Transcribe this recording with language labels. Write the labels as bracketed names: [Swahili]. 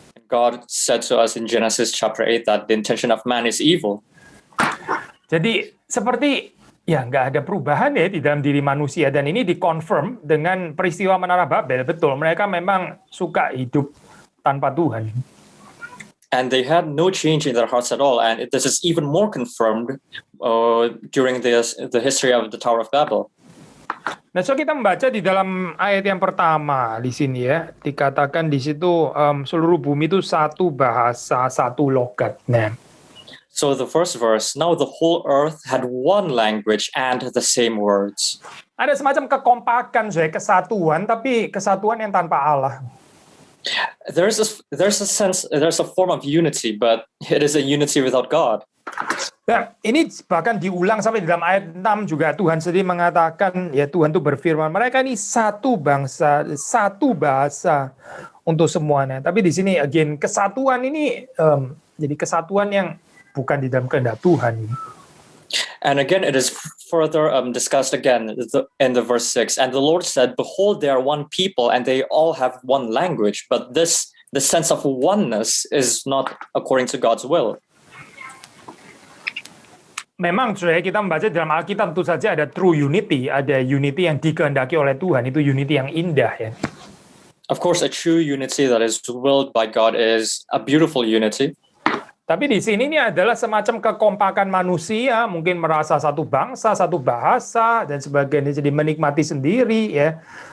[English] God said to us in Genesis chapter 8 that the intention of man is evil. [Indonesian] Jadi seperti ya nggak ada perubahan ya di dalam diri manusia, dan ini dikonfirm dengan peristiwa Menara Babel. Betul, mereka memang suka hidup tanpa Tuhan. [English] And they had no change in their hearts at all. And this is even more confirmed during the history of the Tower of Babel. [Indonesian] Nah, so kita membaca di dalam ayat yang pertama di sini ya, dikatakan di situ seluruh bumi itu satu bahasa, satu logat. Nah, [English] so the first verse, now the whole earth had one language and the same words. [Indonesian] Ada semacam kekompakan, kesatuan, tapi kesatuan yang tanpa Allah. [English] There's a sense, there's a form of unity, but it is a unity without God. [Indonesian] Nah, ini bahkan diulang sampai di dalam ayat 6 juga Tuhan sendiri mengatakan, ya Tuhan itu berfirman, mereka ini satu bangsa, satu bahasa untuk semuanya. Tapi di sini again kesatuan ini jadi kesatuan yang bukan di dalam kehendak Tuhan. [English] And again, it is further discussed again in the verse 6. And the Lord said, behold, they are one people and they all have one language. But the sense of oneness is not according to God's will. [Indonesian] Memang kita membaca dalam Alkitab tentu saja ada [English] true unity, [Indonesian] ada unity yang dikehendaki oleh Tuhan, itu unity yang indah ya. [English] Of course, a true unity that is willed by God is a beautiful unity. [Indonesian] Tapi di sini ini adalah semacam kekompakan manusia, mungkin merasa satu bangsa, satu bahasa dan sebagainya, jadi menikmati sendiri ya.